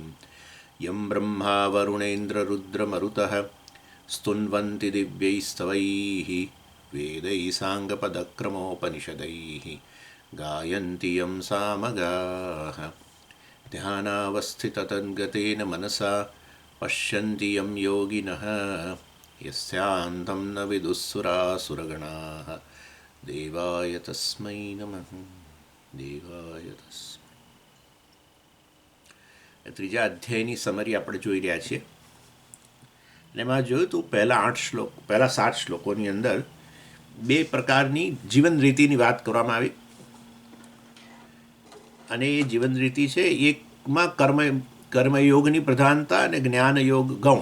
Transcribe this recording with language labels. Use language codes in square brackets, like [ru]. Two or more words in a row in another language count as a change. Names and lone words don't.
[sa] यं ब्रह्मा वरुणेन्द्ररुद्रमरुतः स्तुन्वन्ति दिव्यैस्तवैः वेदैः साङ्गपदक्रमोपनिषदैः गायन्ति यं सामगाः ध्यानावस्थिततद्गतेन मनसा पश्यन्ति यं योगिनः यस्यान्तं न विदुःसुरासुरगणाः देवाय तस्मै नमः देवाय तस्मै। [gu] ત્રીજા અધ્યાયની સમરી આપણે જોઈ રહ્યા છીએ અને એમાં જોયું તો પહેલા 7 શ્લોકોની અંદર બે પ્રકારની જીવન રીતિની વાત કરવામાં આવી અને એ જીવન રીતિ છે એકમાં કર્મયોગની પ્રધાનતા અને જ્ઞાનયોગ ગૌણ.